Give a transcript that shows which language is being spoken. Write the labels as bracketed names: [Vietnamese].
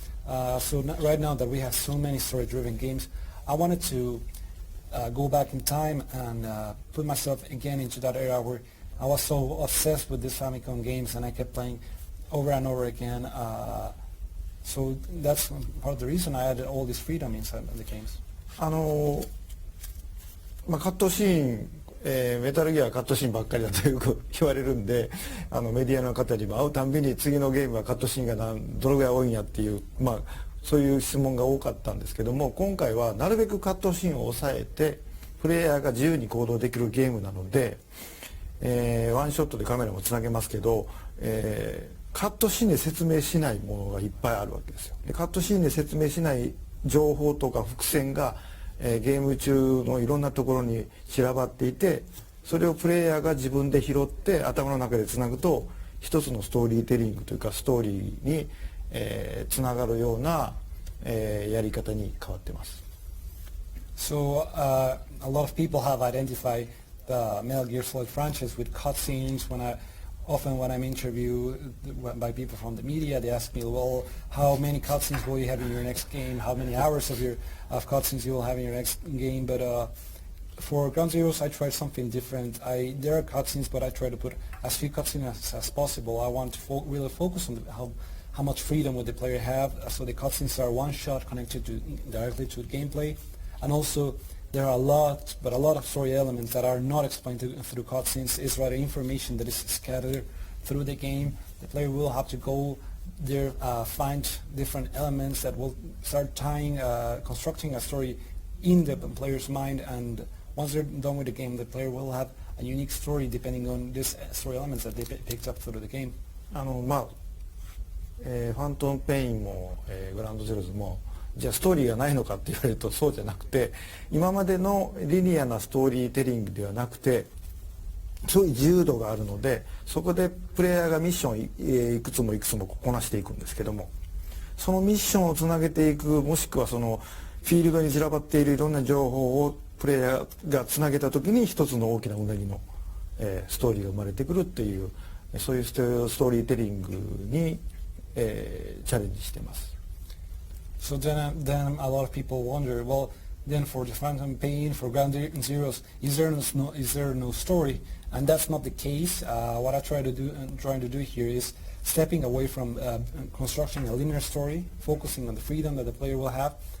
[English] Right now that we have so many story-driven games, I wanted to go back in time and put myself again into that era where I was so obsessed with these Famicom games and I kept playing over and over again. So that's part of the reason I added all this freedom inside of the games. [Japanese] まあ、カットシーン、メタルギアはカットシーンばっかりだとよく言われるんで、メディアの方にも会うたんびに次のゲームはカットシーンがどのぐらい多いんやっていう、まあ、そういう質問が多かったんですけども、今回はなるべくカットシーンを抑えてプレイヤーが自由に行動できるゲームなので、ワンショットでカメラもつなげますけど、カットシーンで説明しないものがいっぱいあるわけですよ。でカットシーンで説明しない情報とか伏線がゲーム中のいろんなところに散らばっていて、それをプレイヤーが自分で拾って頭の中でつなぐと一つのストーリーテリングというかストーリーに、つながるような、やり方に変わってます。 [English] So a lot of people have identified the Metal Gear Solid franchise with cutscenes. Often when I'm interviewed by people from the media, they ask me, well, how many cutscenes will you have in your next game? How many hours of cutscenes you will have in your next game? But for Ground Zeroes, I tried something different. There are cutscenes, but I try to put as few cutscenes as possible. I want to really focus on how much freedom would the player have. So the cutscenes are one shot connected directly to gameplay, and also there are a lot of story elements that are not explained through cutscenes. It's rather information that is scattered through the game. The player will have to go there, find different elements that will start constructing a story in the player's mind. And once they're done with the game, the player will have a unique story depending on these story elements that they picked up through the game. [Japanese] まあ、ファントムペインも、グラウンドゼロズもじゃあストーリーがないのかって言われるとそうじゃなくて、今までのリニアなストーリーテリングではなくて、そういう自由度があるので、そこでプレイヤーがミッションいくつもいくつもこなしていくんですけども、そのミッションをつなげていく、もしくはそのフィールドに散らばっているいろんな情報をプレイヤーがつなげた時に一つの大きなうなぎの、ストーリーが生まれてくるっていう、そういうストーリーテリングに、チャレンジしています。 [English] So then a lot of people wonder, well, then for the Phantom Pain, for Ground Zeroes, is there no story? And that's not the case. What I trying to do here is stepping away from constructing a linear story, focusing on the freedom that the player will have.